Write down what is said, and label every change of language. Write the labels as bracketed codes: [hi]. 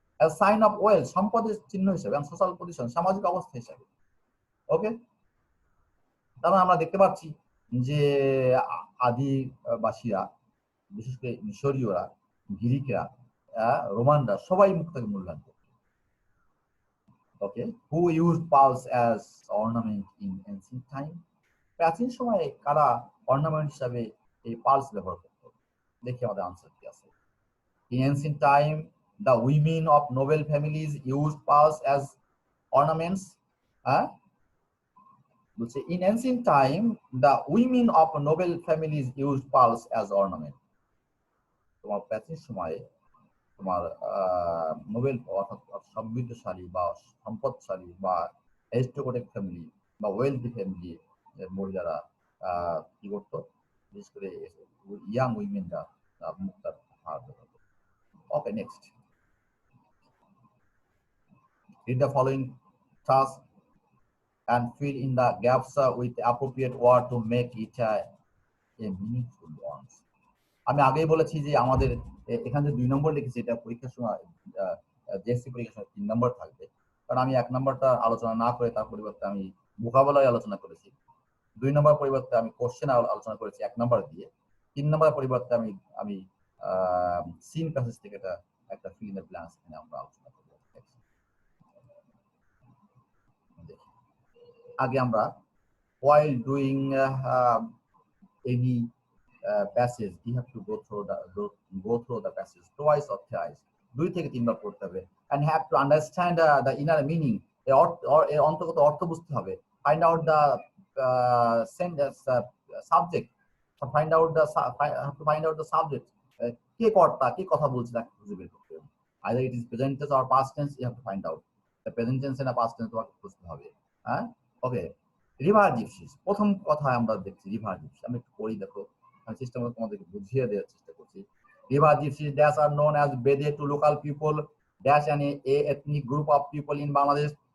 [en] as sign of wealth, [bn] সম্পদের চিহ্ন হিসেবে, [en] and social position, [bn] সামাজিক অবস্থা হিসেবে। ওকে, তারপর আমরা দেখতে পাচ্ছি যে আদিবাসীরা, বিশেষ করে মিশরীয়রা, গ্রিকরা, রোমানরা সবাই মুক্তাকে মূল্যায়ন করত। [en] Okay, who used pearls as ornament in ancient time? [bn] প্রাচীন সময়ে কারা অর্নামেন্ট হিসাবে এই পার্লস ব্যবহার করত? দেখি আমাদের আনসার কি আছে। [en] In ancient time, the women of noble families used pearls as ornaments. In ancient time, the women of noble families used pearls as ornament. [bn] তোমার প্রাচীন সময়ে তোমার নোবেল অর্থাৎ সমৃদ্ধশালী বা সম্পদশালী বা অ্যারিস্টোক্রেটিক ফ্যামিলি বা ওয়েলথি ফ্যামিলি মহিলারা কি করতো, বিশেষ করে ইয়াং উইমেনরা মুক্তার হার হতো। [en] Okay, next. Read the following task and fill in the gaps with appropriate word to make it a meaningful one. [bn] আমি আগেই বলেছি যে আমাদের এখানে যে 2 নম্বর লিখেছি এটা পরীক্ষার সময় জেএসসি পরীক্ষার সময় 3 নম্বর থাকবে, কারণ আমি 1 নম্বরটা আলোচনা না করে তার পরিবর্তে আমি ভোকাবুলারি আলোচনা করেছি। 2 নম্বর পরিবর্তে আমি কোশ্চেন আলোচনা করেছি 1 নম্বর দিয়ে। 3 নম্বর পরিবর্তে আমি সিন প্যাসেজ থেকে একটা ফিল ইন দ্য ব্ল্যাঙ্কস এখানে আমরা আলোচনা করব। আগে আমরা [en] while doing any passage you have to go through the passage twice or thrice, [bn] 2 থেকে 3 বার পড়তে হবে, [en] and have to understand the inner meaning, [bn] এর অন্তর্গত অর্থ বুঝতে হবে, [en] find out the sentence subject, find out the subject, [bn] কে কর্তা, কে কথা বলছে তাকে খুঁজে বের করতে হবে। [en] either it is present tense or past tense, you have to find out the present tense and past tense [bn] তোমাকে বুঝতে হবে। হ্যাঁ, ওকে। রিভার জিপসিস, প্রথম কথা আমরা দেখছি রিভার জিপসিস। আমি একটু পড়ি, দেখো আমি চেষ্টা করে তোমাদেরকে বুঝিয়ে দেওয়ার চেষ্টা করছি। [en] River gypsies dash are known as Bede to local people dash an ethnic group of people in Bangladesh.